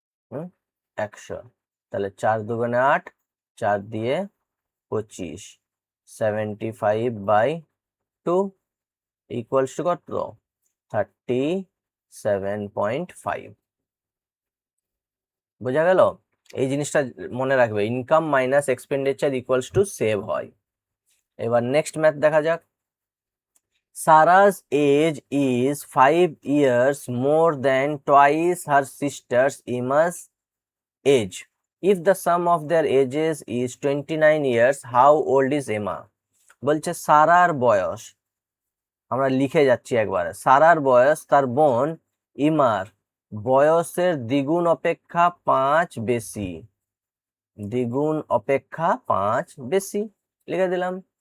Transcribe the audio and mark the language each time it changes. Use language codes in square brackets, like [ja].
[bn] হুম 100। তাহলে 4 দুগুণে 8, 4 দিয়ে 25, 75/2 ইকুয়ালস টু কত? 37.5। বোঝা গেল? এই জিনিসটা মনে রাখবে, income minus expenditure equals to save হয়। এবার নেক্সট ম্যাথ দেখা যাক। [en] Sarah's age is 5 years more than twice her sister's Emma's age. If the sum of their ages is 29 years, how old is Emma? [bn] বলছে সারার বয়স, আমরা লিখে যাচ্ছি একবারে, সারার বয়স তার বোন ইমার বয়সের দ্বিগুণ অপেক্ষা 5 বেশি, দ্বিগুণ অপেক্ষা 5 বেশি লিখে দিলাম।